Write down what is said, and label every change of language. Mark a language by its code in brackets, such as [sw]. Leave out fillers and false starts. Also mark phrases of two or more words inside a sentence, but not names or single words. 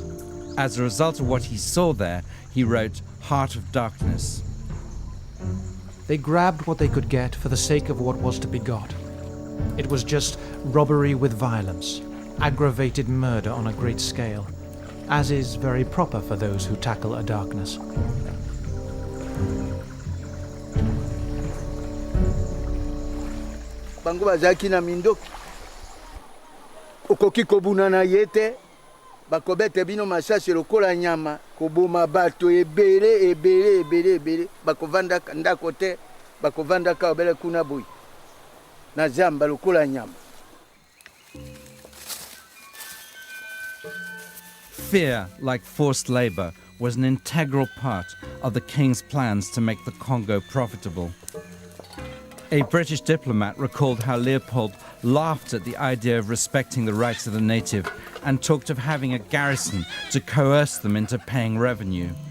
[en] As a result of what he saw there, he wrote Heart of Darkness. They grabbed what they could get for the sake of what was to be got. It was just robbery with violence, aggravated murder on a great scale, as is very proper for those who tackle a darkness. [ln] Bango bazaki na mindoki okoki kobuna na yete bakobete bino masasi lokola nyama koboma bato ebele bakovanda ndako te bakovanda ka obele kuna boyi na zamba lokola nyama. [en] Fear, like forced labor, was an integral part of the king's plans to make the Congo profitable. A British diplomat recalled how Leopold laughed at the idea of respecting the rights of the native and talked of having a garrison to coerce them into paying revenue.